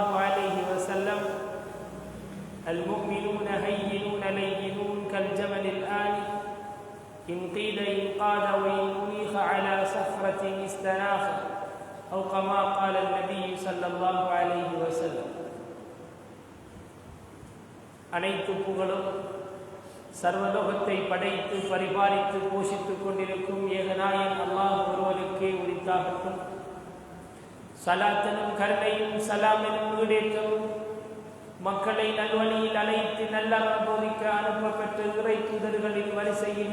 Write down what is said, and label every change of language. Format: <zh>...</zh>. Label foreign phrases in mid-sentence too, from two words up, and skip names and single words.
<ar>عليه وسلم المؤمنون هينون لينون كالجبل الآنف إن قيل انقاد وإن أنيخ على صخرة استناخ أو كما قال النبي صلى الله عليه وسلم</ar> <ta>அனைத்து புகழும் சர்வலோகத்தை படைத்து பரிபாலித்து போஷித்துக் கொண்டிருக்கும் ஏகநாயன் அல்லாஹ் ஒருவனுக்கே உரித்தாகட்டும். சலாத்தனும் கருணையும் சலாமெனும் ஈடேற்றவும் மக்களை நல்வழியில் அழைத்து நல்லறம் போதிக்க அனுப்பப்பட்ட இறை தூதர்களின் வரிசையில்</ta>